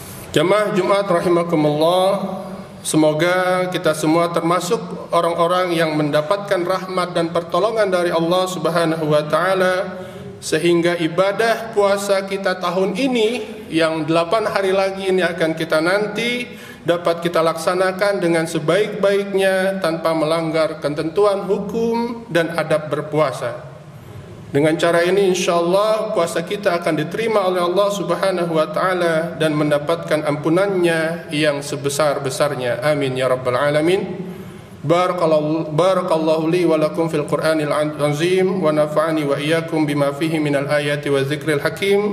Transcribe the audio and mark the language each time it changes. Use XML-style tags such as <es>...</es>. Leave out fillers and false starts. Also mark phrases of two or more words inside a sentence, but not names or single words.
<id>Jamaah Jumat rahimakumullah, Semoga kita semua termasuk orang-orang yang mendapatkan rahmat dan pertolongan dari Allah</id> <ar>سبحانه وتعالى,</ar> <id>sehingga ibadah puasa kita tahun ini yang 8 hari lagi ini akan kita nanti dapat kita laksanakan dengan sebaik-baiknya tanpa melanggar ketentuan hukum dan adab berpuasa. Dengan cara ini insyaallah puasa kita akan diterima oleh Allah</id> <ar>سبحانه وتعالى</ar> <id>dan mendapatkan ampunannya yang sebesar-besarnya.</id> <ar>آمين يا رب العالمين. بارك الله لي ولكم في القرآن العظيم ونفعني وإياكم بما فيه من الآيات والذكر الحكيم.</ar>